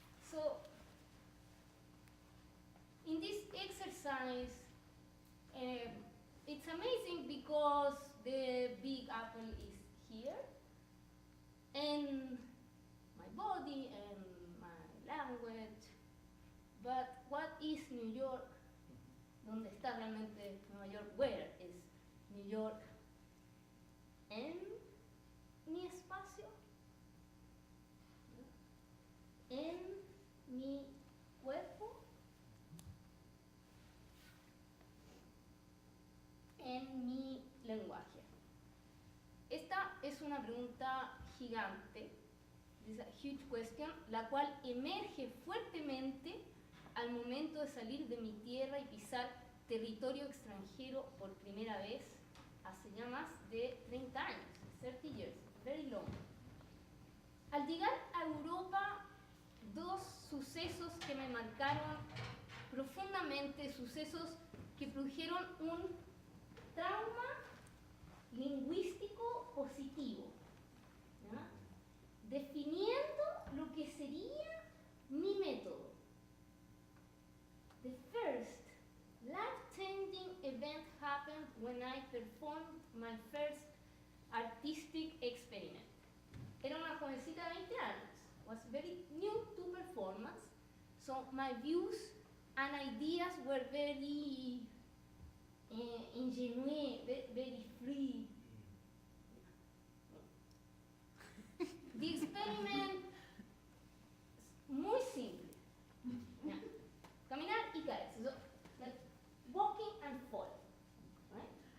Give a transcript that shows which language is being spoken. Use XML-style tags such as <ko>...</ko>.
<en>So, in this exercise, it's amazing because the Big Apple is here, and my body and my language. But what is New York?</en> <es>¿Dónde está realmente Nueva York?</es> <en>Where is New York?</en> <es>En mi espacio, en mi cuerpo, en mi lenguaje. Esta es una pregunta gigante, es</es> <en>a huge question,</en> <es>la cual emerge fuertemente al momento de salir de mi tierra y pisar territorio extranjero por primera vez hace ya más de 30 años,</es> <en>30 years, very long.</en> <es>Al llegar a Europa, dos sucesos que me marcaron profundamente, sucesos que produjeron un trauma lingüístico positivo, ¿ya? Definiendo lo que sería mi método.</es> <en>The first life-changing event happened when I performed my first artistic experiment.</en> <es>Era una jovencita de 20 años,</es> <en>was very new to performance, so my views and ideas were very ingenuine, very free. The experiment</en> <es>muy simple. Yeah. Caminar y caerse.</es> <en>So, like walking and falling. Right?</en>